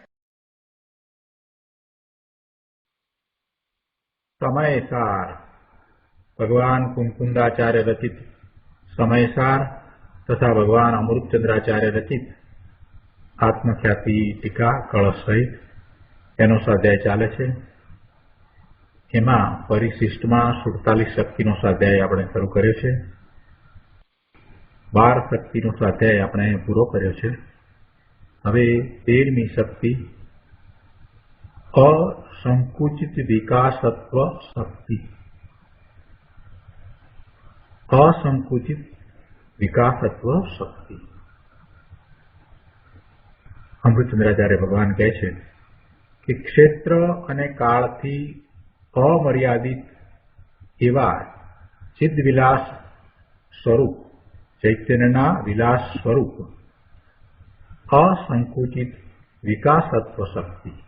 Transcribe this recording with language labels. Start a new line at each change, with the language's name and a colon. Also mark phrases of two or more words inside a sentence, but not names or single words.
Gujarati: સમયસાર ભગવાન કુંકુંદાચાર્ય રચિત સમયસાર તથા ભગવાન અમૃતચંદ્રાચાર્ય રચિત આત્મખ્યાતિ ટીકા કળશ સહિત એનો સ્વાધ્યાય ચાલે છે। એમાં પરિશિષ્ટમાં 47 શક્તિનો સ્વાધ્યાય આપણે શરૂ કર્યો છે। 12 શક્તિનો સ્વાધ્યાય આપણે પૂરો કર્યો છે। હવે 13મી શક્તિ અસંકુચિત વિકાસત્વ શક્તિ। અસંકુચિત વિકાસત્વ શક્તિ। અમૃતચંદ્રાચાર્ય ભગવાન કહે છે કે ક્ષેત્ર અને કાળથી અમર્યાદિત એવા ચિદ્વિલાસ સ્વરૂપ ચૈતન્યના વિલાસ સ્વરૂપ અસંકુચિત વિકાસત્વ શક્તિ।